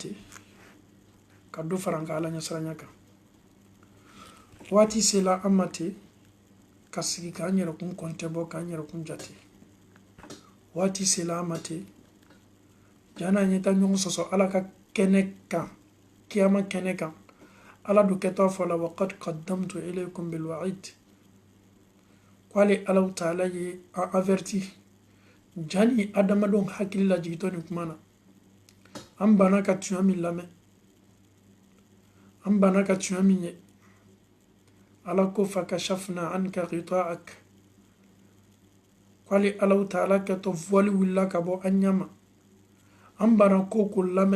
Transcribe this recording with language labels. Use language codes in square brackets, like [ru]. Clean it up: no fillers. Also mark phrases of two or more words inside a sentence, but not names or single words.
[bm] ten ka dɔ fara an ka Ala ɲɛsiranya kan waati sela an ma ten ka sigi k'an yɛrɛkun kɔntɛ bɔ k'an yɛrɛkun jate waati sela an ma ten jana an ye taa ɲɔgɔn sɔsɔ Ala ka kɛnɛ kan kiyama kɛnɛ kan Ala do kɛtɔ fɔ la [ar] وقد قدمت إليكم بالوعيد [bm] k'ale Alahu Taala ye an averti jani adamadenw hakili la jigitɔ nin kuma na an banna ka tiɲɛ min lamɛn an banna ka tiɲɛ min ye Ala ko [ar] فكشفنا عنك غطاءك [bm] k'ale Alahu Taala kɛtɔ voile wulila ka bɔ an ɲɛ ma an banna ko ko lamɛn